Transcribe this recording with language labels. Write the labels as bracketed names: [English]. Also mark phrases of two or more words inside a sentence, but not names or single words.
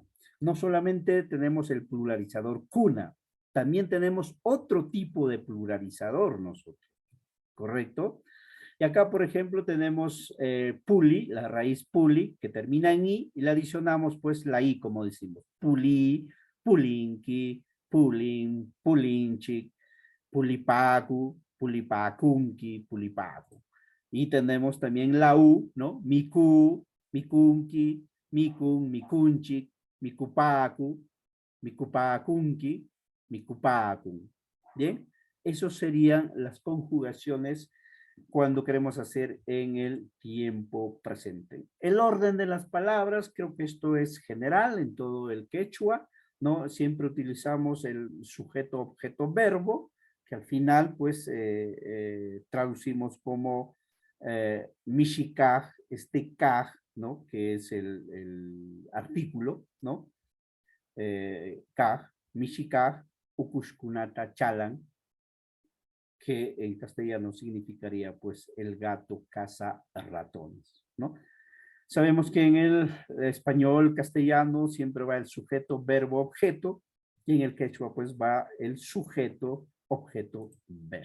[Spanish] No solamente tenemos el pluralizador cuna, también tenemos otro tipo de pluralizador nosotros, ¿correcto? Y acá, por ejemplo, tenemos puli, la raíz puli, que termina en i, y le adicionamos pues la i, como decimos. [Quechua] Puli, pulinki, pulin, pulinchik, pulipacu, pulipacunqui, pulipacu. [Spanish] Y tenemos también la u, ¿no? [Quechua] Miku, mikunki, mikun, mikunchik, mikupacu, mikupacunqui, mikupacun. [Spanish] ¿Bien? Esas serían las conjugaciones cuando queremos hacer en el tiempo presente. El orden de las palabras, creo que esto es general en todo el quechua, ¿no? Siempre utilizamos el sujeto, objeto, verbo, que al final, pues, traducimos como mishikaj, este kaj, ¿no? Que es el artículo, ¿no? Kaj, [Quechua] mishikaj, ukushkunata chalan, [Spanish] que en castellano significaría pues el gato caza ratones, ¿no? Sabemos que en el español castellano siempre va el sujeto, verbo, objeto, y en el quechua pues va el sujeto, objeto, verbo.